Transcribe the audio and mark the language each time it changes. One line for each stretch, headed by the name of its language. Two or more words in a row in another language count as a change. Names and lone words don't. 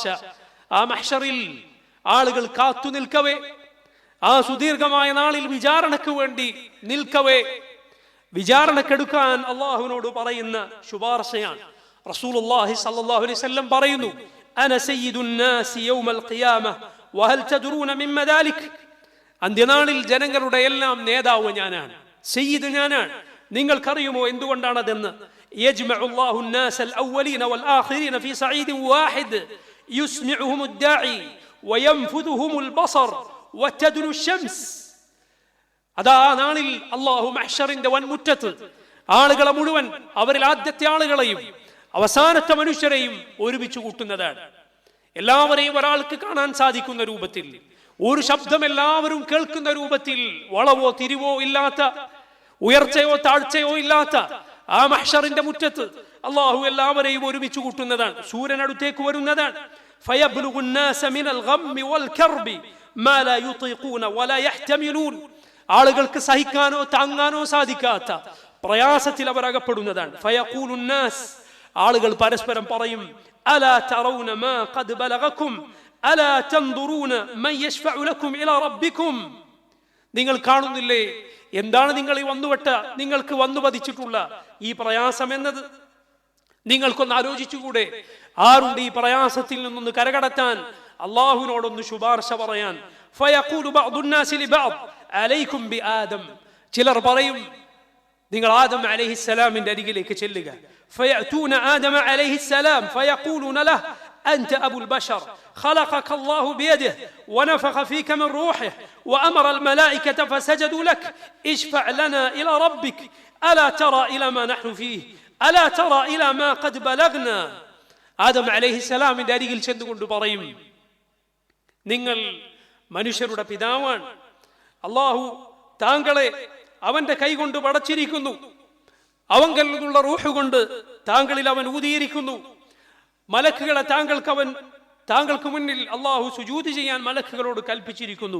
Malayalam: ആ മഹ്ശറിൽ ആളുകൾ കാത്തു നിൽക്കവേ, ആ സുദീർഘമായ നാളിൽ വിചാരണയ്ക്ക് വേണ്ടി നിൽക്കവേ, വിചാരണക്കെടുക്കാൻ അള്ളാഹുവിനോട് പറയുന്ന ശുപാർശയാണ്.
Arabic: رسول الله صلى الله عليه وسلم പറയുന്നു, أنا سيد الناس يوم القيامة وهل تدرون مم ذلك.
Malayalam: അന്ത്യനാളിൽ ജനങ്ങളുടെ എല്ലാം നേതാവ് ഞാനാണ്, സയ്യിദ് ഞാനാണ്. നിങ്ങൾക്കറിയുമോ എന്തുകൊണ്ടാണതെന്ന്?
Arabic: يجمع الله الناس الأولين والآخرين في صعيد واحد يسمعهم الداعي وينفذهم البصر وتدنو الشمس.
Malayalam: അതാ നാളിൽ അല്ലാഹു മഹ്ശറിന്റെ വൻമുറ്റത്ത് ആളുകളെ മുഴുവൻ, അവരിൽ ആദ്യത്തെ ആളുകളെയും അവസാനത്തെ മനുഷ്യരെയും ഒരുമിച്ച് കൂട്ടുന്നതാണ്. എല്ലാവരെയും ഒരാൾക്ക് കാണാൻ സാധിക്കുന്ന രൂപത്തിൽ, ഒരു ശബ്ദം എല്ലാവരും കേൾക്കുന്ന രൂപത്തിൽ, വളവോ തിരിവോ ഇല്ലാത്ത, ഉയർച്ചയോ താഴ്ചയോ ഇല്ലാത്ത ആ മഹ്ശറിന്റെ മുറ്റത്ത് അല്ലാഹു എല്ലാവരെയും ഒരുമിച്ച് കൂട്ടുന്നതാണ്. സൂര്യൻ അടുത്തേക്ക് വരുന്നതാണ്.
Arabic: فيبلغ الناس من الغم والكرب ما لا يطيقون ولا يحتملون.
Malayalam: ആളുകൾക്ക് സഹിക്കാനോ താങ്ങാനോ സാധിക്കാത്ത പ്രയാസത്തിൽ അവർ അകപ്പെടുന്നതാണ്.
Arabic: فيقول الناس,
Malayalam: ആളുകൾ പരസ്പരം പറയും,
Arabic: ألا ترون ما قد بلغكم ألا تنظرون من يشفع لكم إلى ربكم.
Malayalam: നിങ്ങൾ കാണുന്നില്ലേ എന്താണ് നിങ്ങൾ ഈ നിങ്ങൾക്ക് വന്നു പതിച്ചിട്ടുള്ള ഈ പ്രയാസം എന്നത്? നിങ്ങൾക്കൊന്ന് ആലോചിച്ചുകൂടെ? ആരുണ്ട് ഈ പ്രയാസത്തിൽ നിന്നൊന്ന് കരകടത്താൻ, അള്ളാഹുവിനോടൊന്ന് ശുപാർശ പറയാൻ?
Arabic: فيقول بعض الناس لبعض عليكم بآدم.
Malayalam: ചിലർ പറയും, നിങ്ങൾ ആദം അലൈഹിസ്സലാമിന്റെ അരികിലേക്ക് ചെല്ലുക.
Arabic: فيأتون آدم عليه السلام فيقولون له أنت أبو البشر خلقك الله بيده ونفخ فيك من روحه وأمر الملائكة فسجدوا لك اشفع لنا إلى ربك ألا ترى إلى ما نحن فيه ألا ترى إلى ما قد بلغنا.
Malayalam: ആദം അലൈഹിസ്സലാമിന്റെ അരികിൽ ചെന്നുകൊണ്ട് പറയും, നിങ്ങൾ മനുഷ്യരുടെ പിതാവാണ്. അല്ലാഹു താങ്കളെ അവന്റെ കൈകൊണ്ട് പടച്ചിരിക്കുന്നു. അവങ്കൽ നിന്നുള്ള റൂഹ് കൊണ്ട് താങ്കളിൽ അവൻ ഊതിയിരിക്കുന്നു. മലക്കുകളെ താങ്കൾക്ക് മുന്നിൽ അള്ളാഹു സുജൂദ് ചെയ്യാൻ മലക്കുകളോട് കൽപ്പിച്ചിരിക്കുന്നു.